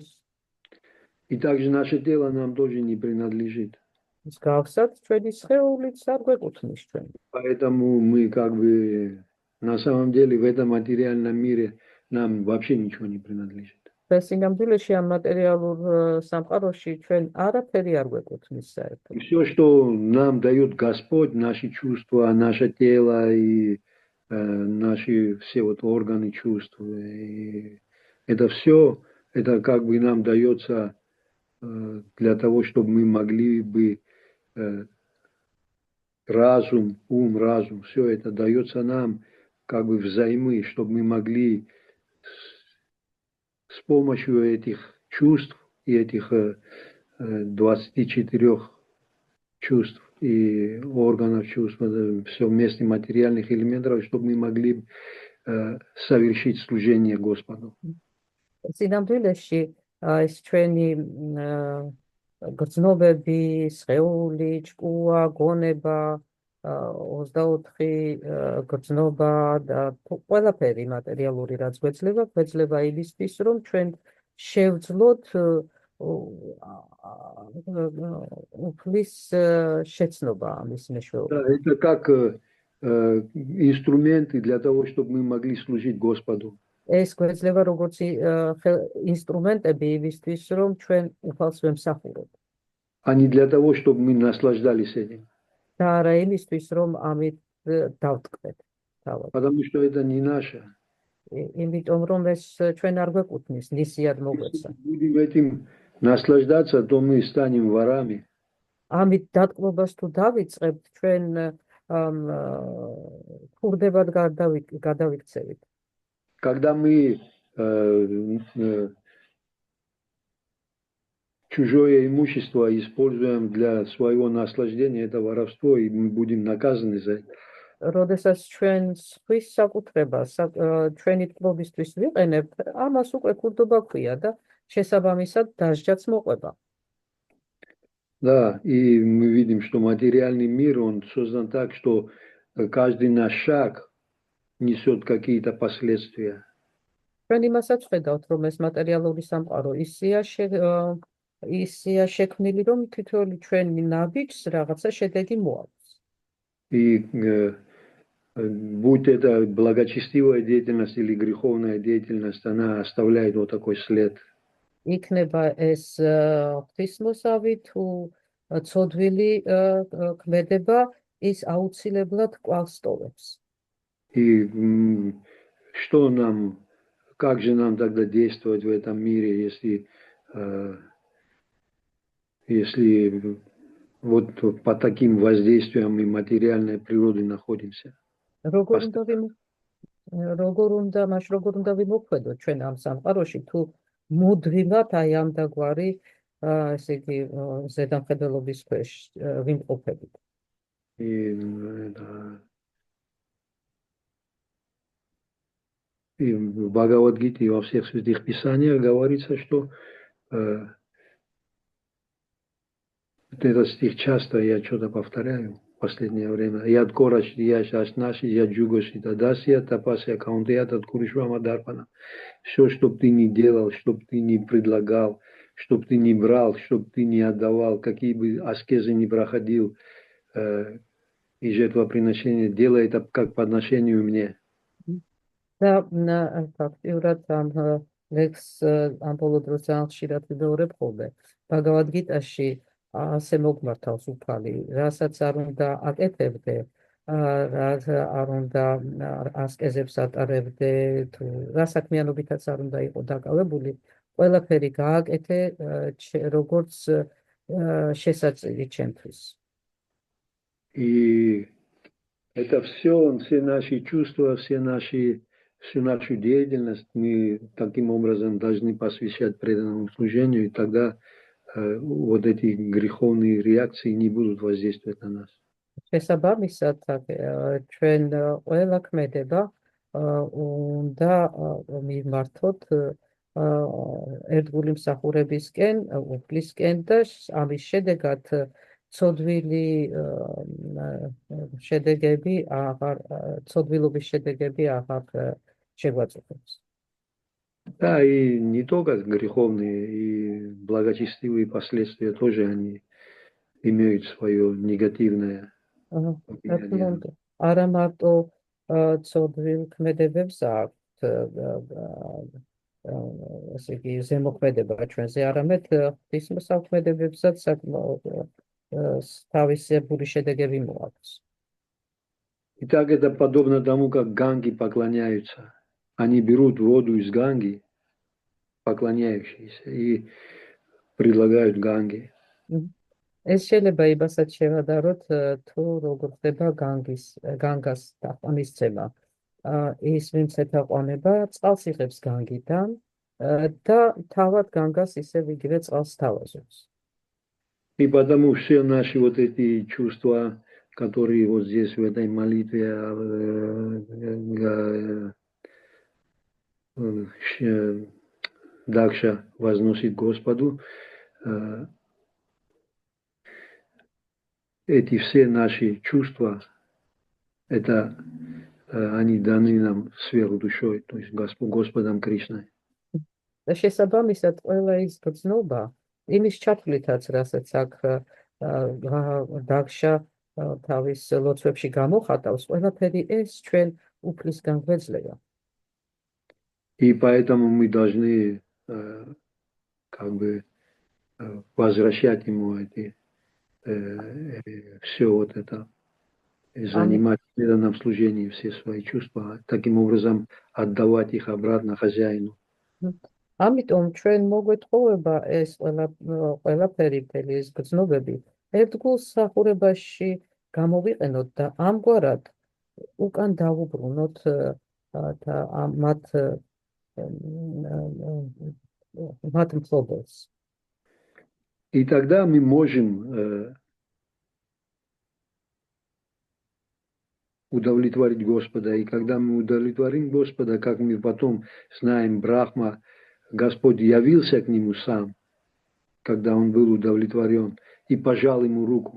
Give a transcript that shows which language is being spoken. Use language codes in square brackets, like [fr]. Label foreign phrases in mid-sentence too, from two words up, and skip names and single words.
[ru] И также наше тело нам тоже не принадлежит. [ka] მსგავსად ჩვენი სხეულიც არ გვეკუთვნის ჩვენ. [ru] Поэтому мы как бы на самом деле в этом материальном мире нам вообще ничего не принадлежит. [ka] და სინამდვილეში ამ მატერიალურ სამყაროში ჩვენ არაფერი არ გვეკუთვნის საერთოდ. [ru] И все, что нам дает Господь, наши чувства, наше тело и наши все вот органы чувств, и это все, это как бы нам дается для того, чтобы мы могли бы разум, разум, все это дается нам как бы взаймы, чтобы мы могли с помощью этих чувств и этих 24 чувств и органов чувств, все вместе материальных элементов, чтобы мы могли совершить служение Господу. [ka] სინამდვილეში ეს ჩვენი გრძნობები, სხეული, ჭკუა, გონება, 24 გრძნობა და ყველაფერი მატერიალური რაც გვეძლება იმისთვის, რომ ჩვენ შევძლოთ უფლის შეცნობა ამის მეშვეობით. [ru] Это как инструменты для того, чтобы мы могли служить Господу. [ka] ეს გვეძლება როგორც ინსტრუმენტები იმისთვის, რომ ჩვენ უფალს ვემსახუროთ. [ru] А не для того, чтобы мы наслаждались этим. [ka] და არა იმისთვის, რომ ამით დავტკბეთ თავად. [ru] Потому что это не наше. [ka] იმიტომ რომ ეს ჩვენ არ გვეკუთვნის, ნისიად მოგვეცა. [ru] Будем этим наслаждаться, то мы станем ворами. [ka] ამით დატკბობას თუ დავიწყებთ, ჩვენ ქურდებად გადავიქცევით. [ru] Когда мы чужое имущество используем для своего наслаждения, это воровство, и мы будем наказаны за это. [ka] როდესაც ჩვენ სხვის საკუთრებას ჩვენი ტკბობისთვის ვიყენებთ, ამას უკვე ქურდობა ქვია და შესაბამისად დასჯაც მოყვება. [ru] Да, и мы видим, что материальный мир, он создан так, что каждый наш шаг несет какие-то последствия. [ka] ჩვენ იმასაც ხედავთ, რომ ეს მატერიალური სამყარო ისეა შექმნილი, რომ თითოეული ჩვენი ნაბიჯს რაღაცა შედეგი მოაქვს. [ru] И будь это благочестивая деятельность или греховная деятельность, она оставляет вот такой след. [ka] იქნება ეს ღვთისმოსავი თუ ცოდვილი ქმედება, ის აუცილებლად კვალს ტოვებს. [ru] И что нам, как же нам тогда действовать в этом мире, если вот по таким воздействиям и материальной природы находимся? [ka] როგორ უნდა ვიმოქმედოთ ჩვენ ამ სამყაროში, თუ მუდმივად აი ამ დაგვარი, ესე იგი, ზედამხედველობის ქვეშ ვიმყოფებით. [ru] И в Бхагавад-гите и во всех святых писаниях говорится, что этот стих часто я что-то повторяю в последнее время. [sa] यत् करोषि, यद् अश्नासि, यज्जुहोषि, ददासि, तपस्यसि, कौन्तेय, तत्कुरुष्व मदर्पणम्. [ru] Все, что бы ты ни делал, что бы ты ни предлагал, что бы ты ни брал, что бы ты ни отдавал, какие бы аскезы ни проходил и жертвоприношения, делай это как по отношению мне. [ka] და ფაქტიურად ამ ლექს ამ ბოლო დროს ძალიან ხშირად ვიმეორებ ხოლმე. ბაგავად-გიტაში ასე მოგმართავს უფალი, რასაც არ უნდა აკეთებდე, არ უნდა ასკეზებს ატარებდე, თუ რა საქმიანობითაც არ უნდა იყო დაკავებული, ყველაფერი გააკეთე როგორც შესაძლებელი ჩემთვის. [ru] И это все наши чувства, все наши всю нашу деятельность мы таким образом должны посвящать преданному служению, и тогда вот эти греховные реакции не будут воздействовать на нас. [ka] შესაბამისად, ჩვენ ყველა ქმედება უნდა მიმართოთ ერთგული მსახურებისკენ, უფლისკენ და ამის შედეგად ცოდვილობის შედეგები აღარ შეგვაწყვეტს. [ru] Да, и не только греховные, и благочестивые последствия тоже они имеют свое негативное влияние. [ka] არა მარტო ცოდვილ ქმედებებს აქვთ ესე იგი ზემოქმედება ჩვენზე, არამედ ღვთისმსახურებებსაც თავისებური შედეგები მოაქვს. [ru] Итак, это подобно тому, как ганги поклоняются. Они берут воду из ганги, поклоняющиеся, и предлагают ганги. [ka] ეს შეიძლება იმასაც შევადაროთ, თუ როგორ ხდება განგას თაყვანისცემა. ის ვინც ეთაყვანება, წყალს იღებს განგიდან და თავად განგას ისევ იგივე წყალს თავაზობს. [ru] И потому все наши вот эти чувства, которые вот здесь в этой молитве Дакша возносит Господу, эти все наши чувства, это они даны нам сверхдушой, то есть Господом Кришной. [ka] და შესაბამისად ყველა ის გრძნობა იმის ჩათვლითაც, რასაც აქ დაგშა თავის ლოცვებში გამოხატავს, ყველაფერი ეს ჩვენ უფლისგან გვეძლევა. [ru] И поэтому мы должны как бы возвращать ему эти все вот это, занимать в преданном служении все свои чувства, таким образом отдавать их обратно хозяину. [ka] ამიტომ ჩვენ მოგვეთხოვება ეს ყველაფერი, მთელი ეს გრძნობები ერთგულ მსახურებაში გამოვიყენოთ და ამგვარად უკან დავუბრუნოთ მათ მფლობელს. [ru] И тогда мы можем удовлетворить Господа. И когда мы удовлетворим Господа, как мы потом знаем, Брахма, Господь явился к нему сам, когда он был удовлетворен, и пожал ему руку.